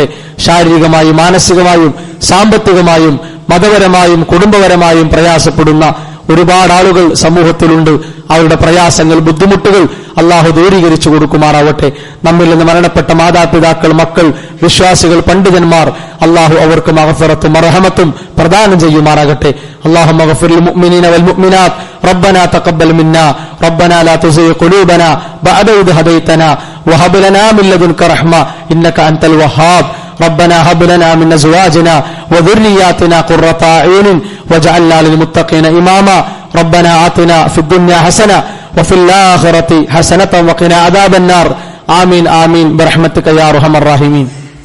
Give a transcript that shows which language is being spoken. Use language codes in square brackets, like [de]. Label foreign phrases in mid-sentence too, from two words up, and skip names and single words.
[ml] ശാരീരികമായും മാനസികമായും സാമ്പത്തികമായും മതപരമായും കുടുംബപരമായും പ്രയാസപ്പെടുന്ന ഒരുപാട് ആളുകൾ സമൂഹത്തിലുണ്ട്. അവരുടെ പ്രയാസങ്ങൾ, ബുദ്ധിമുട്ടുകൾ അല്ലാഹു ദൂരീകരിച്ചു കൊടുക്കുമാറാവട്ടെ. നമ്മിൽ നിന്ന് മരണപ്പെട്ട മാതാപിതാക്കൾ, മക്കൾ, വിശ്വാസികൾ, പണ്ഡിതന്മാർ അല്ലാഹു അവർക്ക് മഗ്ഫിറത്തും മർഹമത്തും പ്രദാനം ചെയ്യുമാറാകട്ടെ. [ar] اللهم اغفر للمؤمنين والمؤمنات ربنا تقبل منا ربنا لا تزغ قلوبنا بعد إذ هديتنا وهب لنا من لدنك رحمة إنك أنت الوهاب ربنا هب لنا من أزواجنا وذرياتنا قرة أعين واجعلنا للمتقين إماما ربنا آتنا في الدنيا حسنة وفي الآخرة حسنة وقنا عذاب النار آمين آمين برحمتك يا أرحم الراحمين.